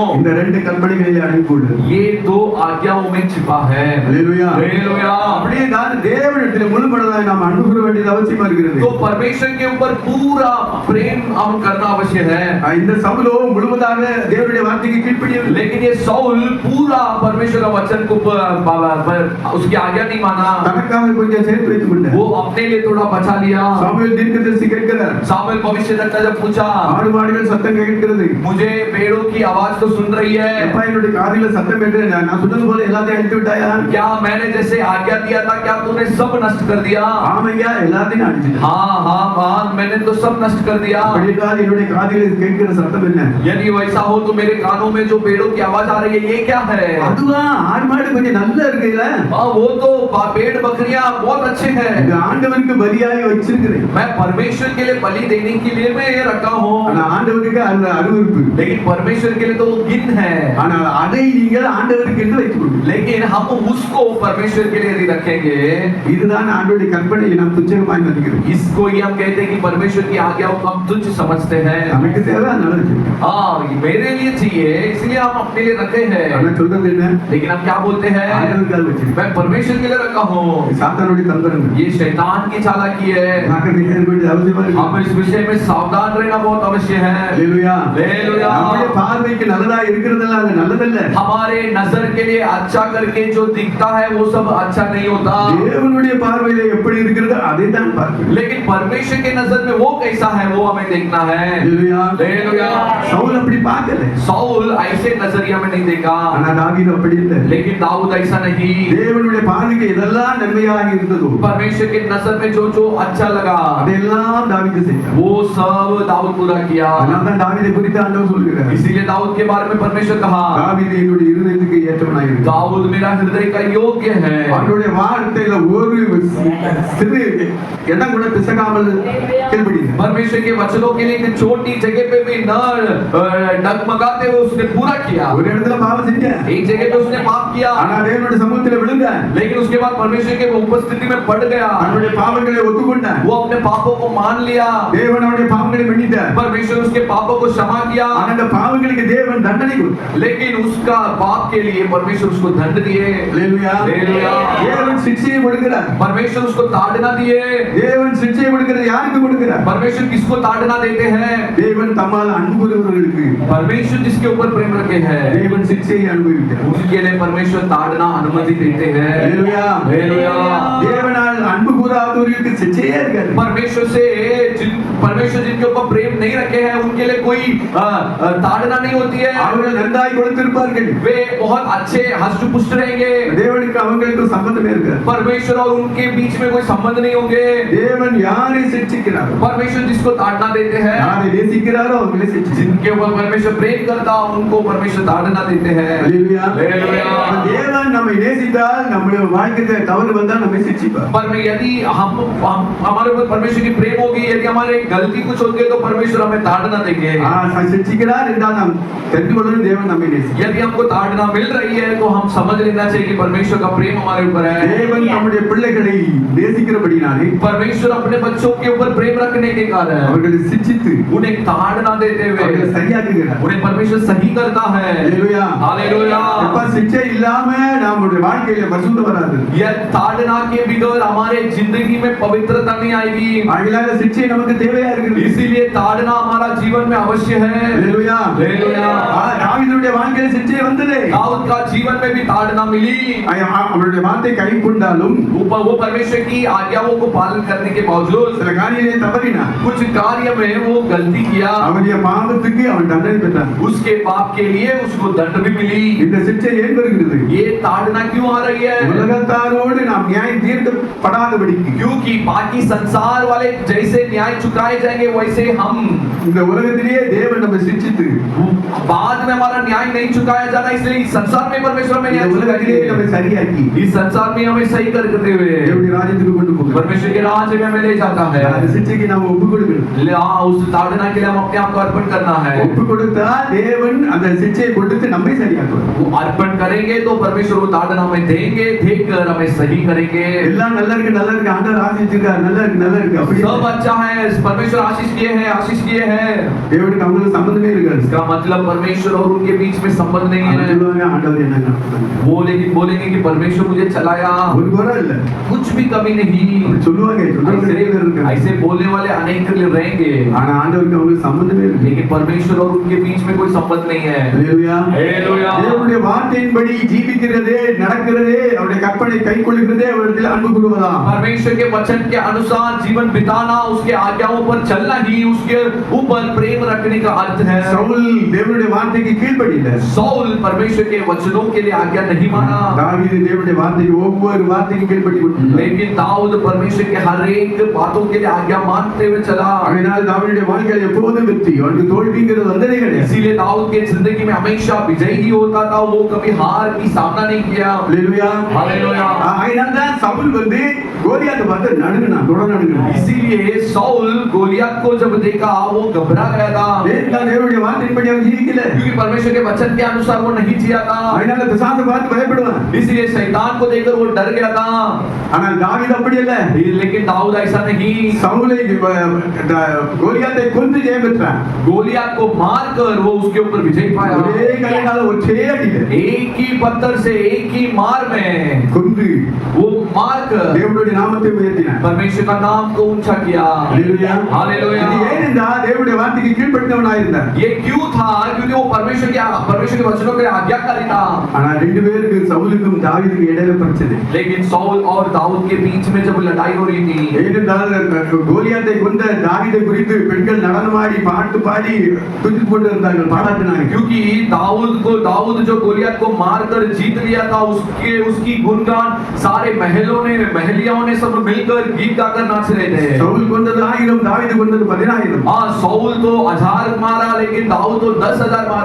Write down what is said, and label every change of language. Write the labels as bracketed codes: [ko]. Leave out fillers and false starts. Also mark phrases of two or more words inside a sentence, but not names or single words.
[ta] இந்த ரெண்டு கற்பனைகளில் அடங்கியுள்ளது. [hi] ये 2 आज्ञाओं में छिपा है। [ta] ஹல்லேலூயா. [hi] हालेलुया। [ta] அப்படியே தான் தேவனிடத்தில் முழுமனதாய் நாம் அன்பு கூற வேண்டியது அவசியமா இருக்கிறது. [hi] तो परमेश्वर के ऊपर पूरा प्रेम हम करना अवश्य है। [ta] இந்த சவுலோ முழுவதாக தேவனுடைய வார்த்தைக்கு கீழ்ப்படியவில்லை. [hi] लेकिन ये शाऊल पूरा परमेश्वर का वचन को उसकी आज्ञा नहीं माना। [ta] தனக்காக கொஞ்சம் சேர்த்து வைத்துக் கொண்டார். [hi] वो अपने लिए थोड़ा बचा लिया। [ta] சாமுவேல் தீர்க்கதரிசி கேட்கிறார், [hi] सामुएल भविष्यद्वक्ता जब पूछा, [ta] ஆடு மாடுகள் சத்தம் கேட்கிறது, [hi] मुझे पेड़ों की आवाज तो सुन रही है, [ta] அப்பா என்னுடைய காதில சத்தம் கேட்டு நான் சொன்னது போல எல்லாத்தையும் அழித்து விட்டாயா? [hi] क्या मैंने जैसे आज्ञा दिया था क्या तूने सब नष्ट कर दिया? [ta] ஆமையா, எல்லாத்தையும் அழிச்சிட்டேன். [hi] हाँ मैंने तो सब नष्ट कर दिया। [ta] அப்படினால் என்னுடைய காதில கேட்கிற சத்தம் என்ன? [hi] यदि वैसा हो तो मेरे कानों में जो पेड़ों की आवाज आ रही है ये क्या है? [ta] அதுவா ஆடு மாடு கொஞ்சம் நல்லா இருக்குல்ல? [hi] वो तो पेड़ बकरियां बहुत अच्छे हैं। [ta] இது ஆண்டவருக்கு பலியாய் வச்சிருக்கிறேன். [hi] मैं परमेश्वर के लिए बलि देने के लिए मैं लिए ये रखा हूँ, [ta] ஆனா ஆண்டவருக்கு அந்த அருவருப்பு. [hi] लेकिन परमेश्वर के लिए तो वो घिन है। [ta] ஆனால் அதை நீங்கள் ஆண்டவருக்கு என்று வைத்துக் கொள்ளுங்கள். [hi] लेकिन हम उसको परमेश्वर के लिए यदि रखेंगे, [ta] இதுதான் ஆண்டவருடைய கற்பனை நாம் துச்சமாய் மதிக்கிறோம். [hi] इसको ही हम कहते हैं कि परमेश्वर की आज्ञाओं को हम तुच्छ समझते हैं। [ta] நமக்கு தேவை அதனால இருக்கு. [hi] हाँ, ये मेरे लिए चाहिए इसलिए हम अपने लिए रखे हैं। [ta] ஆனா சொல்றது என்ன? [hi] लेकिन हम क्या बोलते हैं, [ta] ஆண்டவருக்காக வச்சிருக்கோம். [hi] मैं परमेश्वर के लिए रखा हूँ। [ta] சாத்தானுடைய தந்திரங்கள். [hi] ये शैतान की चालाकी है। [ta] ஜாக்கிரதையா இருக்க வேண்டியது அவசியமா இருக்கு. [hi] हम इस विषय में सावधान रहना बहुत अवश्य है। [ta] அல்லேலூயா. [hi] हालेलुया। [ta] நம்முடைய பார்வைக்கு நல்லதா இருக்கிறதெல்லாம் அது நல்லதல்ல. [hi] हमारे नजर के लिए अच्छा करके जो दिखता है वो सब अच्छा नहीं होता। [ta] தேவனுடைய பார்வையில எப்படி இருக்கிறது அதை தான் பார்க்கணும். [hi] लेकिन परमेश्वर के नजर में वो कैसा है वो हमें देखना है। [ta] அல்லேலூயா. [hi] हालेलुया। [ta] சவுல் அப்படி பார்க்கல. [hi] साउल ऐसे नजरिया में नहीं देखा, [ta] ஆனா தாவீது அப்படி இல்ல. [hi] लेकिन दाऊद ऐसा नहीं। [ta] தேவனுடைய பார்வைக்கு எதெல்லாம் நன்மையாக இருந்ததோ [hi] परमेश्वर के नजर में जो जो अच्छा लगा [ta] அதெல்லாம் தாவீது செய்தார். [hi] वो सब दाऊद पूरा किया। [ta] அதனால தான் தாவீதை குறித்து ஆண்டவர் சொல்கிறார். [hi] इसीलिए दाऊद के बारे में परमेश्वर कहा, [ta] தாவீது என்னுடைய இருதயத்துக்கு ஏற்றவனாய் இருக்கிறார். [hi] दाऊद मेरा हृदय का योग्य है। [ta] அவருடைய வார்த்தையில ஒரு சிறு இடம் கூட பிசகாமல் கீழ்ப்படிந்தார். [hi] परमेश्वर के वचनों के लिए एक छोटी जगह पे भी न डगमगाते हुए उसने पूरा किया। [ta] ஒரு இடத்துல பாவம் செஞ்சார். [hi] एक जगह पे उसने पाप किया, [ta] ஆனா தேவனுடைய சமூகத்துல விழுந்தார். [hi] लेकिन उसके बाद परमेश्वर के उपस्थिति में पड़ गया। [ta] அவருடைய பாவங்களை ஒத்துக்கொண்டார். [hi] वो अपने पापों को मान लिया, [ta] தேவன் அவருடைய பாவங்களை மன்னித்தார். [hi] परमेश्वर उसके पापों को क्षमा किया। [ta] ஆனா அந்த பாவங்களுக்கு தேவன் தண்டனை கொடுத்தார். [hi] लेकिन उसका पाप के लिए परमेश्वर उसको दंड दिए। [ta] அல்லேலூயா. [hi] हालेलुया। [ta] தேவன் சிக்ஷையை கொடுக்கிறார். [hi] परमेश्वर उसको ताड़ना दिए। [ta] தேவன் சிக்ஷையை கொடுக்கிறது யாருக்கு கொடுக்கிறார்? [hi] परमेश्वर किसको ताड़ना देते हैं? [ta] தேவன் தம்மால் அன்பு கூறுகிறவர்களுக்கு [hi] परमेश्वर जिसके ऊपर प्रेम रखे हैं [ta] தேவன் சிக்ஷையை அனுபவிக்கிறார். [hi] उनके लिए परमेश्वर ताड़ना अनुमति देते हैं। [ta] அல்லேலூயா. [hi] हालेलुया। [ta] தேவனால் அன்பு கூறாதவர்களுக்கு சிக்ஷையே இருக்காது. [hi] परमेश्वर से परमेश्वर जिनके ऊपर प्रेम नहीं रखे हैं उनके लिए कोई ताड़ना नहीं होती है। [ta] அவர்கள் நன்றாய் கொடுத்திருப்பார்கள். [hi] वे बहुत अच्छे हष्ट पुष्ट रहेंगे। [ta] தேவனுக்கு அவங்களுக்கு சம்பந்தமே இருக்காது. [hi] परमेश्वर और उनके बीच में कोई संबंध नहीं होंगे। [ta] தேவன் யாரை சிக்ஷிக்கிறாரோ [hi] परमेश्वर जिसको ताड़ना देते हैं, [ta] யாரை நேசிக்கிறாரோ அவங்களை சிக்ஷிக்கிறார். [hi] जिनके ऊपर परमेश्वर प्रेम करता उनको परमेश्वर ताड़ना देते हैं। [ta] அல்லேலூயா. [hi] हालेलुया। [ta] தேவன் நம்மை நேசித்தால் நம்முடைய வாழ்க்கையில தவறு வந்தால் நம்மை சிக்ஷிப்பார். [hi] पर यदि हम हमारे ऊपर परमेश्वर की प्रेम होगी, यदि हमारे गलती कुछ होती है तो परमेश्वर हमें ताड़ना देंगे। [ta] சிக்ஷிக்கிறார் என்றால் நாம் தெரிந்து கொள்ளணும் தேவன் நம்மை நேசிக்கிறார். [hi] यदि हमको ताड़ना मिल रही है तो हम समझ लेना चाहिए कि परमेश्वर का प्रेम हमारे ऊपर है। [ta] தேவன் நம்முடைய பிள்ளைகளை நேசிக்கிறபடினாலே [hi] परमेश्वर अपने बच्चों के ऊपर प्रेम रखने के कारण [ta] அவர்களை சிக்ஷித்து [hi] उन्हें ताड़ना देते [ta] அவர்களை [hi] हुए [ta] சரியாக்குகிறார். [hi] उन्हें परमेश्वर सही करता है। [ta] அல்லேலூயா. [hi] हालेलुया। [ta] எப்ப சிக்ஷை இல்லாம நம்முடைய வாழ்க்கையில பரிசுத்தம் வராது. [hi] यह ताड़ना के बगैर हमारे जिंदगी में पवित्रता नहीं आएगी। [ta] ஆகினால சிக்ஷை நமக்கு தேவையா இருக்குது. [hi] इसीलिए ताड़ना हमारा जीवन में अवश्य है। [ta] அல்லேலூயா. [hi] हालेलुया। [ta] தாவீதுடைய வாழ்க்கையில சிக்ஷை வந்தது. [hi] दाऊद का जीवन में भी ताड़ना मिली। [ta] அவருடைய வார்த்தை கைக்கொண்டாலும் [hi] वो परमेश्वर की आज्ञाओं को पालन करने के बावजूद [ta] சில காரியங்களை தவறினார். [hi] कुछ कार्य में वो गलती किया, [ta] அவருடைய பாவத்துக்கு அவன் தண்டனை பெற்றான். [hi] उसके पाप के लिए उसको दंड भी मिली। [ta] இந்த சிக்ஷை ஏன் வருகிறது? [hi] ये ताड़ना क्यों आ रही है? [ta] உலகத்தாரோடு நாம் நியாயம் தீர்க்கப்படாதபடிக்கு [hi] क्योंकि बाकी संसार वाले जैसे न्याय चुकाए जाएंगे वैसे हम [ta] இந்த உலகத்திலேயே தேவன் நம்ம சிக்ஷித்து [hi] बाद में हमारा न्याय नहीं चुकाया जाना, इसलिए इस संसार में परमेश्वर हमें [ta] இந்த [hi] न्याय [ta] உலகத்திலேயே நம்ம [hi] चुकाएंगे। [ta] சரியாக்கி [hi] इस संसार में हमें सही करते हुए [ta] தேவனுடைய ராஜ்யத்துக்கு கொண்டு போகிறார். [hi] परमेश्वर के राज्य में हमें ले जाता है। [ta] அந்த சிக்ஷைக்கு நாம ஒப்பு கொடுக்கணும். [hi] उस ताड़ना के लिए हम अपने आप को अर्पण करना है। [ta] ஒப்பு கொடுத்தா தேவன் அந்த சிக்ஷையை கொடுத்து நம்மை சரியாக்குவார். [hi] वो अर्पण करेंगे तो परमेश्वर वो ताड़ना हमें देंगे, देकर हमें सही करेंगे। [ta] எல்லாம் நல்லா இருக்கு ஆண்டவர் ஆசீர்வதிச்சிருக்கார். நல்லா இருக்கு அப்படி [hi] सब अच्छा है, परमेश्वर आशीष किए हैं। [ta] தேவனுக்கு அவங்களுக்கு சம்பந்தமே இருக்காது. [hi] इसका मतलब परमेश्वर और उनके बीच में संबंध नहीं है। [ta] சொல்லுவாங்க ஆண்டவர் என்ன நடத்துறாங்க. [hi] वो लेकिन बोलेंगे कि परमेश्वर मुझे चलाया, [ta] ஒரு குறை இல்ல. [hi] कुछ भी कमी नहीं। [ta] சொல்லுவாங்க நிறைய பேர் இருக்காங்க. [hi] ऐसे बोलने वाले अनेक रहेंगे, [ta] ஆனா ஆண்டவருக்கு அவங்களுக்கு சம்பந்தமே இருக்கு. [hi] लेकिन परमेश्वर और उनके बीच में कोई संबंध नहीं है। [ta] அல்லேலூயா. [hi] हालेलुया। [ta] தேவனுடைய வார்த்தையின்படி ஜீவிக்கிறதே, நடக்கிறதே, அவருடைய கற்பனை கைக்கொள்கிறதே அவரிடத்தில் அன்பு கூறுவதா. [hi] परमेश्वर के वचन के अनुसार जीवन बिताना, उसके आज्ञाओं पर चलना ही उसके ऊपर प्रेम रखने का अर्थ है। [ta] சவுல் தேவனுடைய வார்த்தைக்கு கீழ்ப்படியல. [hi] साउल परमेश्वर के वचनों के लिए आज्ञा नहीं माना, [ta] தாவீது தேவனுடைய வார்த்தைக்கு ஒவ்வொரு வார்த்தைக்கும் கீழ்ப்படி கொடுத்தார். [hi] लेकिन दाऊद परमेश्वर के हर एक बातों के लिए आज्ञा मानते हुए चला। [ta] அதனால் தாவீதுடைய வாழ்க்கையில் எப்போதும் வெற்றி, அவனுக்கு தோல்விங்கிறது வந்ததே கிடையாது. [hi] इसीलिए दाऊद के जिंदगी में हमेशा विजय ही होता था, वो कभी हार की सामना नहीं किया। [ta] அல்லேலூயா. [hi] हालेलुया। [ta] அதனால தான் சவுல் கோலியாத்தை பார்த்து நடுங்கினான், தொடர்ந்து நடுங்கினான். [hi] इसीलिए साउल गोलियत को जब देखा वो घबरा गया था, [ta] ஏனென்றால் தேவனுடைய வார்த்தையின்படி அவன் ஜீவிக்கல. [hi] क्योंकि परमेश्वर के वचन के अनुसार वो नहीं जिया था। [ta] அதனால பிசாசை பார்த்து பயப்படுவான். [hi] इसलिए शैतान को देखकर वो डर गया था। [ta] ஆனால் தாவீது அப்படி அல்ல. [hi] लेकिन दाऊद ऐसा नहीं, [ta] சவுலை கோலியாத்தை கொன்று ஜெயம் பெற்றான். [hi] गोलियत को मारकर वो उसके ऊपर विजय पाया। [ta] ஒரே கல்லினால ஒரே அடியில [hi] एक ही पत्थर से एक ही मार में [ta] கொன்று [hi] वो मारकर [ta] தேவனுடைய நாமத்தை உயர்த்தினான். [hi] परमेश्वर का नाम को ऊंचा किया। हालेलुया हालेलुया। [ta] இது ஏனென்றால் தேவனுடைய வார்த்தைக்கு கீழ்ப்படிந்தவனாய் இருந்தான். [hi] ये क्यों था? क्योंकि वो परमेश्वर के वचनों के आज्ञाकारी था। [ta] ஆனா ரெண்டு பேருக்கு சவுலுக்கும் தாவீதுக்கும் இடையில பிரச்சனை. [hi] लेकिन सौल और दाऊद के बीच में जब लड़ाई हो रही थी, [ta] ஏனென்றால் கோலியாத்தை கொண்ட தாவீதை குறித்து பெண்கள் நடனமாடி பாட்டு பாடி துதித்துக் கொண்டு இருந்தார்கள், பாராட்டினாங்க. [hi] क्योंकि दाऊद जो गोलियत को मारकर जीत लिया था, उसकी गुणगान सारे महलियों ने सब मिलकर गीत गाकर नाच रहे थे। [ta] சவுல் கொண்டது 1000, தாவீது கொண்டது 10000. [hi] हाँ, सौल तो 1000 मारा, लेकिन दाऊद तो 10,000 मारा।